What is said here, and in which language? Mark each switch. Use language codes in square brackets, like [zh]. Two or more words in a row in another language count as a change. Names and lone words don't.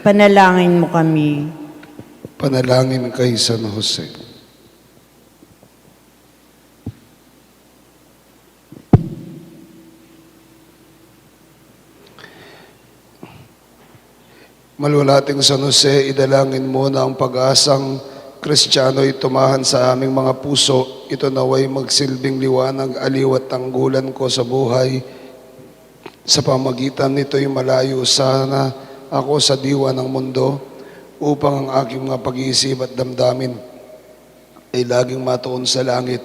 [tl] Panalangin mo kami. Panalangin kay San Jose. Malwalating San Jose, idalangin mo na ang pag-asang Kristiyano ay tumahan sa aming mga puso. Ito naway magsilbing liwanag, aliw at tanggulan ko sa buhay. Sa pamagitan nito'y malayo sana ako sa diwa ng mundo upang ang aking mga pag-iisip at damdamin ay laging matuon sa langit.